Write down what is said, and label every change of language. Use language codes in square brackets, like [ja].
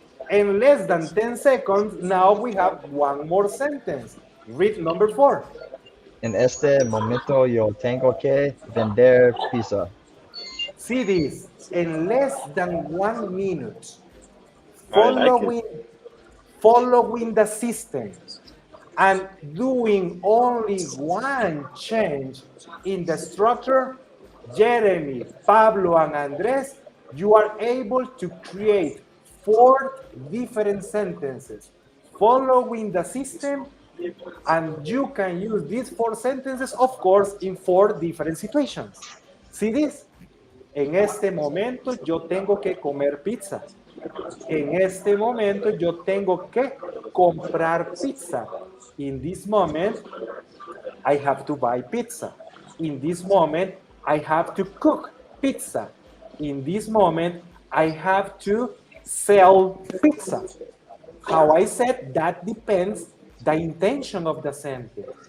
[en] In less than 10 seconds, now we have one more sentence. Read number four. [es] En este momento yo tengo que vender pizza. [en] See this. In less than 1 minute, I like it. following the system and doing only one change in the structure, Jeremy, Pablo, and Andres, you are able to create 4 different sentences following the system, and you can use these 4 sentences, of course, in 4 different situations. See this? [es] En este momento yo tengo que comer pizza. En este momento yo tengo que comprar pizza. [en] In this moment, I have to buy pizza. In this moment, I have to cook pizza. In this moment, I have to sell pizza. How I said, that depends the intention of the sentence.